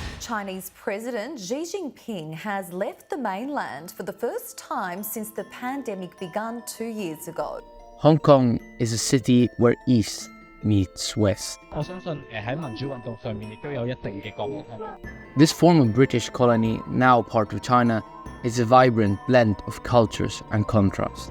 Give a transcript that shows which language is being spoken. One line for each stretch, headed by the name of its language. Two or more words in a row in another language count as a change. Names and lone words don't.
English: Chinese President Xi Jinping has left the mainland for the first time since the pandemic began 2 years ago. Hong Kong is a city where East meets West.
Cantonese: 我相信喺民主運動上面亦都有一定嘅角色。
English: This former British colony, now part of China, is a vibrant blend of cultures and contrasts.